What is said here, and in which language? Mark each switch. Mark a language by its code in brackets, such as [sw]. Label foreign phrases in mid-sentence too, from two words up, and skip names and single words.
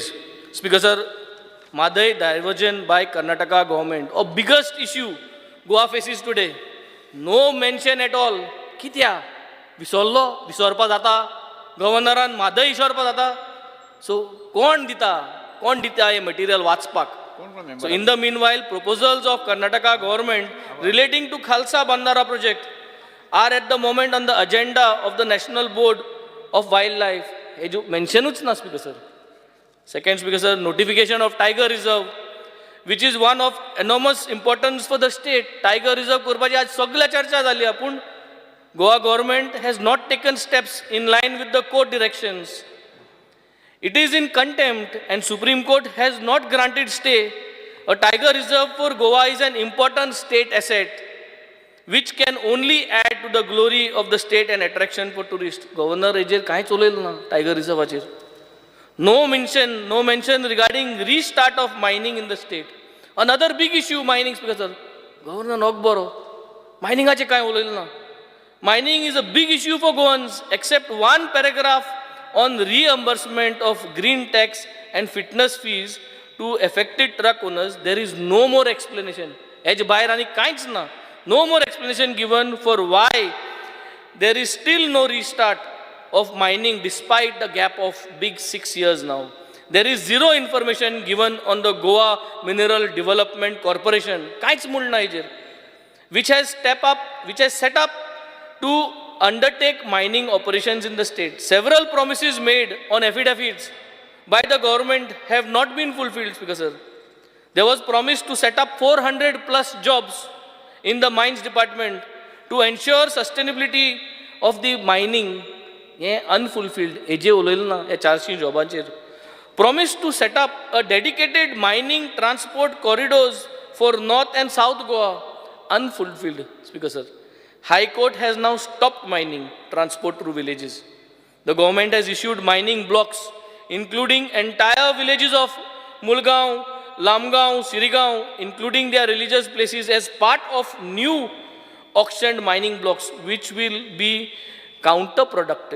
[en] Speaker sir, Mhadei diversion by Karnataka government of biggest issue Goa faces today. no mention at all. [kok] कित्या विसरपा जाता गव्हर्नरान, म्हादय विसरपा जाता. सो कोण दिता हे मटेरियल वाचपाक. [en] So in the meanwhile, proposals of Karnataka government relating to Khalsa Bandara project are at the moment on the agenda of the National Board of Wildlife. [kok] हे जो मेन्शनूच ना. [en] Speaker sir, second Speaker sir, notification of tiger reserve, which is one of enormous importance for the state. tiger reserve [kok] करपाची आज सगळ्या चर्चा जाली, पूण [en] Goa government has not taken steps in line with the court directions. It is in contempt and Supreme Court has not granted stay. A tiger reserve for Goa is an important state asset which can only add to the glory of the state and attraction for tourists. [kok] Governor हेजेर कांय चलयलें ना [en] tiger reserveचेर. No mention regarding restart of mining in the state. Another big issue, mining. Speaker sir, [kok] Governor नोक बरो miningaचे कांय उलयलें ना. [en] Mining is a big issue for Goans, except one paragraph on reimbursement of green tax and fitness fees to affected truck owners. There is no more explanation. [kok] हेज भायर आनी कांयच ना. [en] No more explanation given for why there is still no restart of mining despite the gap of big 6 years now. There is zero information given on the Goa Mineral Development Corporation, [kok] कांयच म्हणना हेजेर, [en] which has set up to undertake mining operations in the state. Several promises made on affidavits by the government have not been fulfilled. Speaker sir, there was promise to set up 400 plus jobs in the mines department to ensure sustainability of the mining. [kok] Ye unfulfilled. Eje उलयलें ना हे 400 जॉबांचेर. [en] Promise to set up a dedicated mining transport corridors for North and South Goa. Unfulfilled. Speaker sir, High Court has now stopped mining transport through villages. The government has issued mining blocks including entire villages of Mulgaon, Lamgaon, Sirigaon, including their religious places as part of new auctioned mining blocks, which will be counterproductive.